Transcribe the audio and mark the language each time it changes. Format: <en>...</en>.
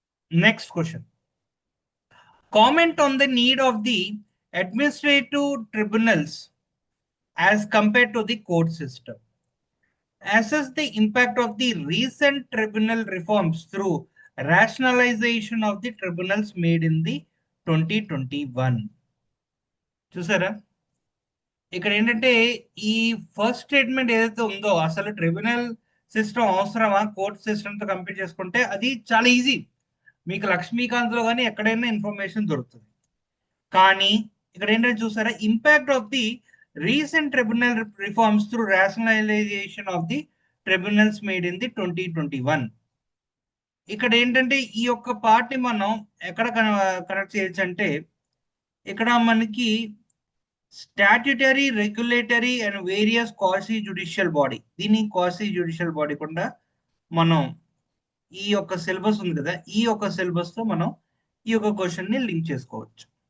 <en>Next question, comment on the need of the administrative tribunals as compared to the court system. Assess the impact of the recent tribunal reforms through rationalization of the tribunals made in the 2021.</en> <te>చూసారా ఇక్కడ ఏంటంటే ఈ first statement ఏదైతే ఉందో అసలు tribunal system అవసరమా court సిస్టమ్తో compare చేసుకుంటే అది చాలా ఈజీ. మీకు లక్ష్మీకాంత్లో కానీ ఎక్కడైనా ఇన్ఫర్మేషన్ దొరుకుతుంది. కానీ ఇక్కడ ఏంటంటే చూసారా</te> <en>Impact of the recent tribunal reforms through rationalization of the tribunals made in the 2021.</en> <te>ఇక్కడ ఏంటంటే ఈ యొక్క పార్ట్ ని మనం ఎక్కడ కనెక్ట్ చేయొచ్చు అంటే ఇక్కడ మనకి statutory, regulatory and various quasi judicial body, దీన్ని క్వాసీ జ్యుడిషియల్ బాడీ కూడా మనం ఈ యొక్క సిలబస్ ఉంది కదా, ఈ యొక్క సిలబస్ తో మనం ఈ యొక్క క్వశ్చన్ ని లింక్ చేసుకోవచ్చు.</te>